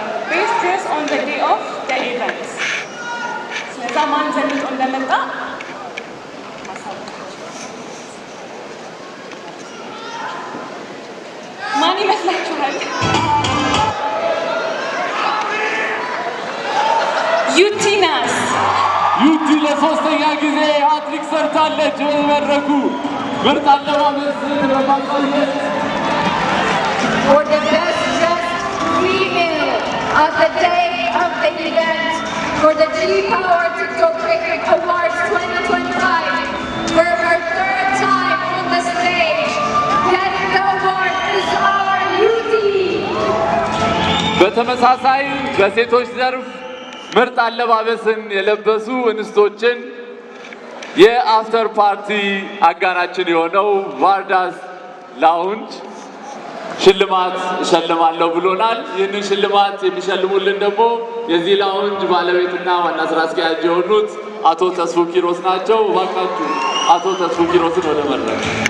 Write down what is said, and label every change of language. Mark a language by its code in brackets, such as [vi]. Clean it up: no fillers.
[en] ቤስት ድሬስ ኦን ዘ ዴይ ኦፍ ዘ ኢቨንት። [am] ስለዛ ማን ዘንጦ እንደመጣ ማን ይመስላችኋል? ዩቲ ናት። ዩቲ ለሶስተኛ ጊዜ ሃትሪክ ሰርታለች። በመድረኩ ምርጥ አለባበስን በማሳየት [en] for the best dressed female of the day of the event for the G-Power TikTok Creator Awards 2025 for her third time on the stage. Getting the award is our Yuti. [am] በተመሳሳይ በሴቶች ዘርፍ ምርጥ አለባበስን የለበሱ እንስቶችን የአፍተር ፓርቲ አጋራችን የሆነው ቫርዳስ ላውንጅ ሽልማት እሸልማለሁ ብሎናል። ይህንን ሽልማት የሚሸልሙልን ደግሞ የዚህ ላውንጅ ባለቤትና ዋና ስራ አስኪያጅ የሆኑት አቶ ተስፉ ኪሮስ ናቸው። እባካችሁ አቶ ተስፉ ኪሮስን ወደ መድረክ።